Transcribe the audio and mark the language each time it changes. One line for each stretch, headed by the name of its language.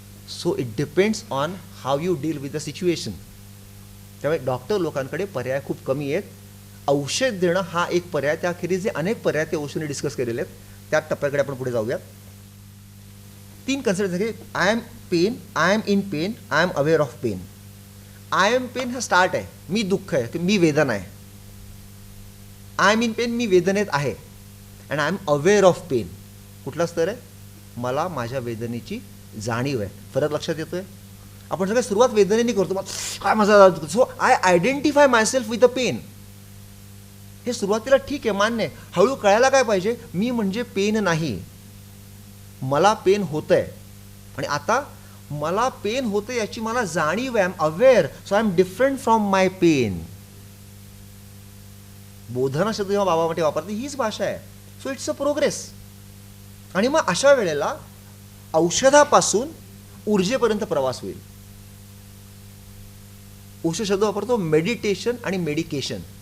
English: So it depends on how you deal with the situation.
Marathi: त्यामुळे doctor लोकांकडे पर्याय खूप कमी आहेत. औषध देणं हा एक पर्याय, त्याखेरीज जे अनेक पर्याय ते औषधाने डिस्कस केलेले आहेत. त्या टप्प्याकडे आपण पुढे जाऊयात. 3 कन्सेप्ट झाले.
English: I am pain, I am in pain, I am aware of pain. I am pain
Marathi: हा स्टार्ट आहे, मी दुःख आहे, की मी वेदना आहे.
English: I am in pain,
Marathi: मी वेदनेत आहे.
English: and I am aware of pain,
Marathi: कुठला स्तर आहे? मला माझ्या वेदनेची जाणीव आहे. फरक लक्षात येतोय? आपण सगळं सुरुवात वेदनेने करतो, काय माझा.
English: So I identify myself with a pain.
Marathi: हे सुरुवातीला ठीक आहे, मान्य आहे. हळू कळायला काय पाहिजे? मी म्हणजे पेन नाही, मला पेन होतंय. आणि आता मला पेन होतं याची मला जाणीव आहे.
English: I am aware, so I am different from my pain.
Marathi: बोधना शब्द जेव्हा बाबा માટે वापरते हीच भाषा आहे.
English: So it's a progress.
Marathi: आणि मग अशा वेळेला औषधापासून ऊर्जेपर्यंत प्रवास होईल. औषध शब्द वापरतो मेडिटेशन आणि मेडिकेशन.